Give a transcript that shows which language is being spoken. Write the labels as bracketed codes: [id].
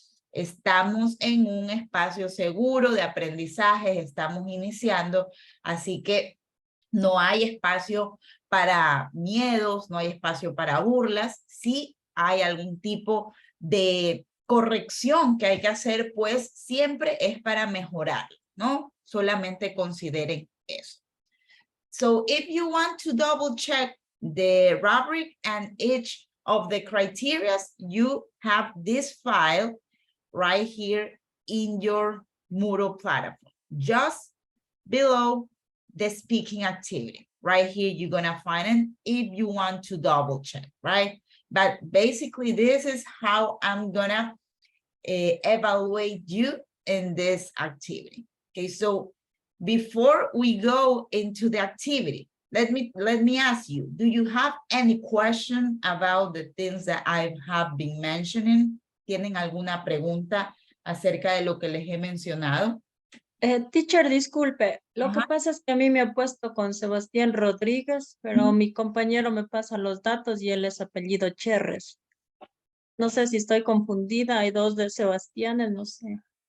[es] Estamos en un espacio seguro de aprendizaje, estamos iniciando, así que no hay espacio para miedos, no hay espacio para burlas. Si hay algún tipo de corrección que hay que hacer, pues siempre es para mejorar, ¿no? Solamente consideren eso. [en] So if you want to double check the rubric and each of the criteria, you have this file right here in your Moodle platform, just below the speaking activity. Right here, you're gonna find it if you want to double check, right? But basically, this is how I'm gonna evaluate you in this activity. Okay, so before we go into the activity, let me ask you, do you have any question about the things that I have been mentioning? [es] ¿Tienen alguna pregunta acerca de lo que les he mencionado? Teacher, disculpe, lo que Ajá. pasa es que a mí me ha puesto con Sebastián Rodríguez, pero mi compañero me pasa los datos y él es apellido Cherres. No sé si estoy confundida, hay 2 de Sebastianes, no sé.